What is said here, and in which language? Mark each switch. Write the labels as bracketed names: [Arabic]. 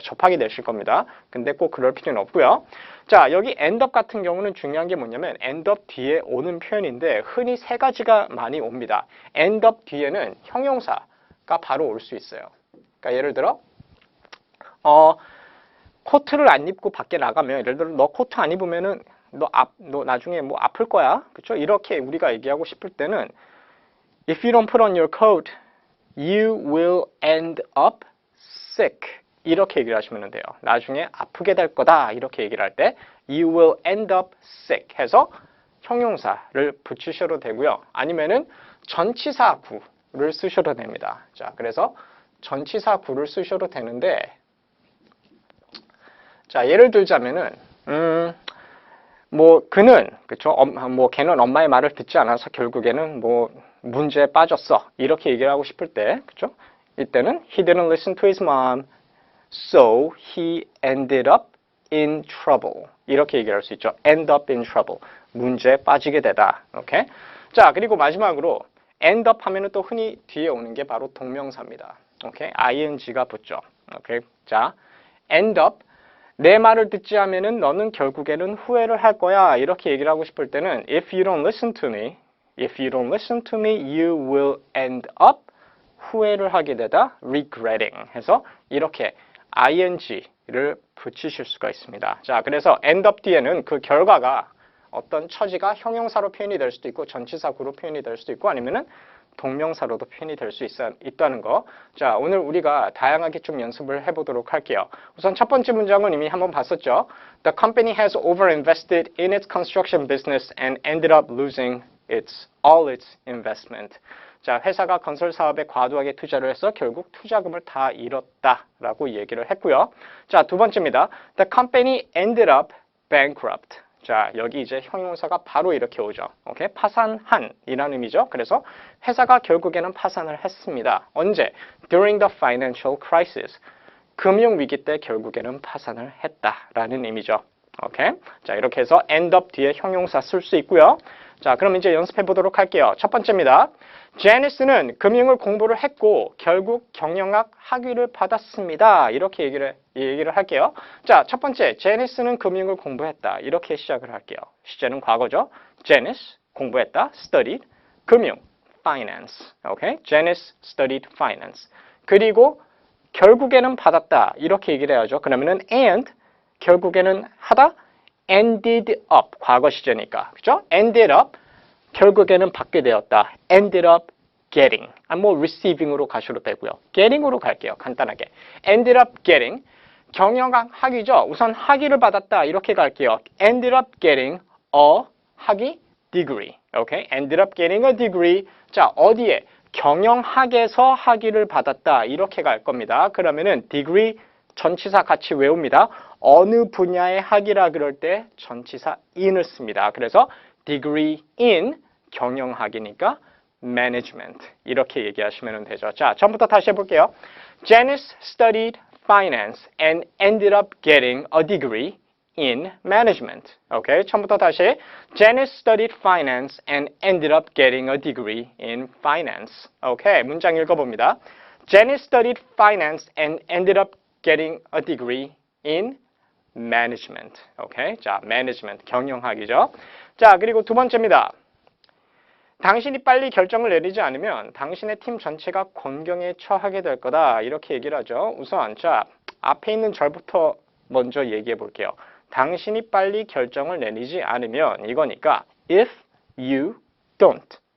[Korean] 접하게 되실 겁니다. 근데 꼭 그럴 필요는 없고요. 자, 여기 end up 같은 경우는 중요한 게 뭐냐면 end up 뒤에 오는 표현인데 흔히 세 가지가 많이 옵니다. end up 뒤에는 형용사가 바로 올 수 있어요. 그러니까 예를 들어 코트를 안 입고 밖에 나가면 예를 들어 너 코트 안 입으면은 너 나중에 뭐 아플 거야. 그렇죠? 이렇게 우리가 얘기하고 싶을 때는 [English] If you don't put on your coat, you will end up sick. [Korean] 이렇게 얘기를 하시면 돼요. 나중에 아프게 될 거다. 이렇게 얘기를 할 때 [English] you will end up sick [Korean] 해서 형용사를 붙이셔도 되고요. 아니면은 전치사구를 쓰셔도 됩니다. 자, 그래서 전치사구를 쓰셔도 되는데 자, 예를 들자면은 뭐 그는 그쵸? 뭐 걔는 엄마의 말을 듣지 않아서 결국에는 뭐 문제에 빠졌어. 이렇게 얘기를 하고 싶을 때 그쵸? 이때는 [English] he didn't listen to his mom, so he ended up in trouble. [Korean] 이렇게 얘기할 수 있죠. [English] end up in trouble. [Korean] 문제에 빠지게 되다. 오케이? 자, 그리고 마지막으로 end up 하면은 또 흔히 뒤에 오는 게 바로 동명사입니다. 오케이? ing가 붙죠. 오케이? 자, end up 내 말을 듣지 않으면은 너는 결국에는 후회를 할 거야. 이렇게 얘기를 하고 싶을 때는 [English] if you don't listen to me, if you don't listen to me, you will end up [Korean] 후회를 하게 되다 [English] regretting [Korean] 해서 이렇게 ing를 붙이실 수가 있습니다. 자, 그래서 end up 뒤에는 그 결과가 어떤 처지가 형용사로 표현이 될 수도 있고 전치사구로 표현이 될 수도 있고 아니면은 동명사로도 표현이 될 수 있다는 거. 자, 오늘 우리가 다양하게 좀 연습을 해보도록 할게요. 우선 첫 번째 문장은 이미 한번 봤었죠. [English] The company has overinvested in its construction business and ended up losing all its investment. [Korean] 자, 회사가 건설 사업에 과도하게 투자를 해서 결국 투자금을 다 잃었다라고 얘기를 했고요. 자, 두 번째입니다. [English] The company ended up bankrupt. [Korean] 자, 여기 이제 형용사가 바로 이렇게 오죠. 오케이? 파산한 이라는 의미죠. 그래서 회사가 결국에는 파산을 했습니다. 언제? [English] During the financial crisis. [Korean] 금융위기 때 결국에는 파산을 했다라는 의미죠. 오케이? 자, 이렇게 해서 end up 뒤에 형용사 쓸 수 있고요. 자, 그럼 이제 연습해 보도록 할게요. 첫 번째입니다. 제니스는 금융을 공부를 했고 결국 경영학 학위를 받았습니다. 이렇게 얘기를 할게요. 자, 첫 번째, 제니스는 금융을 공부했다. 이렇게 시작을 할게요. 시제는 과거죠. 제니스 공부했다. [English] studied 금융 finance. [Korean] 오케이? [English] 제니스 studied finance. [Korean] 그리고 결국에는 받았다. 이렇게 얘기를 해야죠. 그러면은 and 결국에는 하다 ended up 과거 시제니까. 그죠? [English] ended up [Korean] 결국에는 받게 되었다. [English] ended up getting. [Korean] 뭐 receiving으로 가셔도 되고요. getting으로 갈게요. 간단하게. [English] ended up getting. [Korean] 경영학 학위죠. 우선 학위를 받았다. 이렇게 갈게요. [English] ended up getting a 학위 degree. [Korean] 오케이? [English] ended up getting a degree. [Korean] 자, 어디에? 경영학에서 학위를 받았다. 이렇게 갈 겁니다. 그러면은 degree 전치사 같이 외웁니다. 어느 분야의 학위라 그럴 때 전치사 in을 씁니다. 그래서 degree in 경영학이니까 management 이렇게 얘기하시면 되죠. 자, 처음부터 다시 해볼게요. [English] Janice studied finance and ended up getting a degree in management. [Korean] 오케이, 처음부터 다시 [English] Janice studied finance and ended up getting a degree in finance. [Korean] 오케이, 문장 읽어봅니다. [English] Janice studied finance and ended up getting a degree in management. [Korean] 오케이, 자, management 경영학이죠. 자, 그리고 두 번째입니다. 당신이 빨리 결정을 내리지 않으면 당신의 팀 전체가 곤경에 처하게 될 거다. 이렇게 얘기를 하죠. 우선 자, 앞에 있는 절부터 먼저 얘기해 볼게요. 당신이 빨리 결정을 내리지 않으면 이거니까 [English] if you don't.